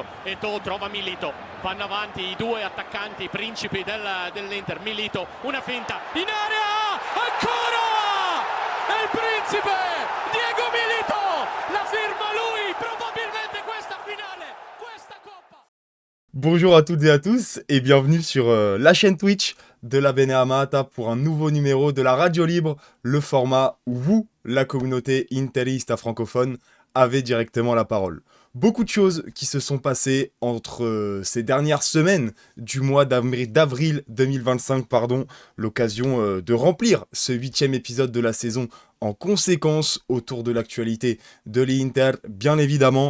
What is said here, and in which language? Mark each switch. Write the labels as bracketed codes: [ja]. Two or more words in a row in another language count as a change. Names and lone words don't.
[it] Eto'o trova Milito, vanno avanti i due attaccanti, i principi dell'Inter. Milito, una finta, in area, ancora! È il principe, Diego Milito, la firma lui, probabilmente questa finale, questa coppa. [fr] Bonjour à toutes et à tous et bienvenue sur la chaîne Twitch de la Beneamata pour un nouveau numéro de la Radio Libre, le format où vous, la communauté interiste francophone, avez directement la parole. Beaucoup de choses qui se sont passées entre ces dernières semaines du mois d'avril 2025, l'occasion de remplir ce 8e épisode de la saison en conséquence autour de l'actualité de l'Inter, bien évidemment.